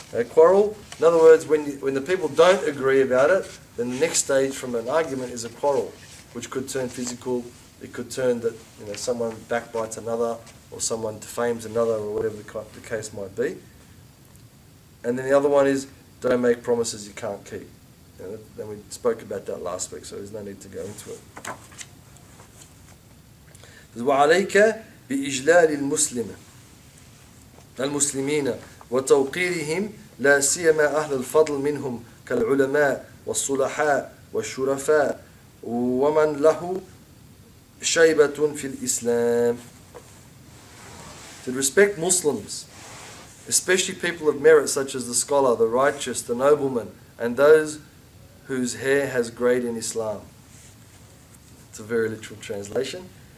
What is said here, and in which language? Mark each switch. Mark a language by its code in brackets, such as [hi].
[en] Quarrel, in other words, when the people don't agree about it, then the next stage from an argument is a quarrel, which could turn physical it could turn that someone backbites another, or someone defames another, or whatever the case might be. And then the other one is, don't make promises you can't keep. And we spoke about that last week, so there's no need to go into it. [ar] وعليك بإجلال المسلمين وتوقيرهم لا سيما أهل الفضل منهم كالعلماء والصلحاء والشرفاء ومن له شيبة في الإسلام. [en] To respect Muslims, especially people of merit such as the scholar, the righteous, the nobleman, and those whose hair has grayed in Islam. It's a very literal translation.